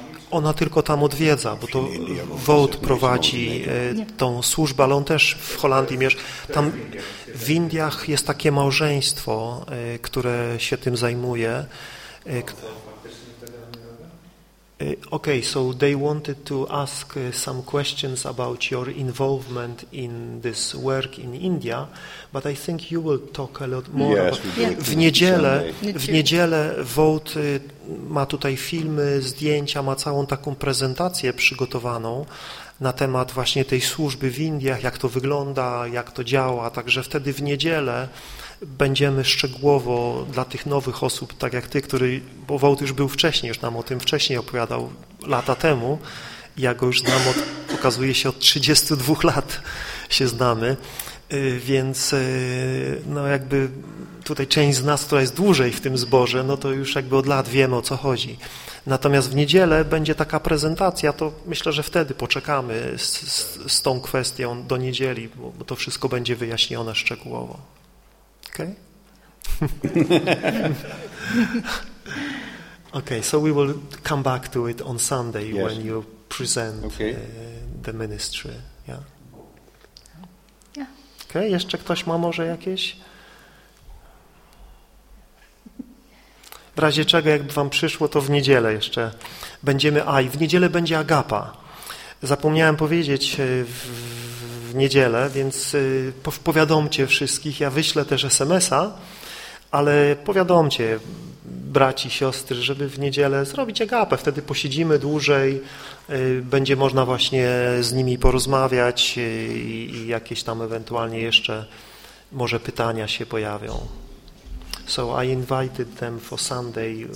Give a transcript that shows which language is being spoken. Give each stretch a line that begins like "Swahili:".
Polish: Ona tylko tam odwiedza, bo to Wout prowadzi tą służbę, ale on też w Holandii mieszka. Tam w Indiach jest takie małżeństwo, które się tym zajmuje.
English: Okay, so they wanted to ask some questions about your involvement in this work in India, but I think you will talk a lot more. Yes, about
Polish: w niedzielę Wout ma tutaj filmy, zdjęcia, ma całą taką prezentację przygotowaną na temat właśnie tej służby w Indiach, jak to wygląda, jak to działa, także wtedy w niedzielę będziemy szczegółowo dla tych nowych osób, tak jak ty, który, bo Wout już był wcześniej, już nam o tym wcześniej opowiadał lata temu, ja go już znam, okazuje się od 32 lat się znamy, więc no jakby tutaj część z nas, która jest dłużej w tym zborze, no to już jakby od lat wiemy, o co chodzi. Natomiast w niedzielę będzie taka prezentacja, to myślę, że wtedy poczekamy z tą kwestią do niedzieli, bo to wszystko będzie wyjaśnione szczegółowo.
English: Okay. Okay, so we will come back to it on Sunday when you present the ministry. Yeah.
Polish: Okay, jeszcze ktoś ma może jakieś? W razie czego, jakby wam przyszło, to w niedzielę jeszcze będziemy. A i w niedzielę będzie Agapa. Zapomniałem powiedzieć w niedzielę, więc powiadomcie wszystkich, ja wyślę też SMS-a, ale powiadomcie, braci, siostry, żeby w niedzielę zrobić agapę. Wtedy posiedzimy dłużej, będzie można właśnie z nimi porozmawiać i jakieś tam ewentualnie jeszcze może pytania się pojawią.
English: So I invited them for Sunday.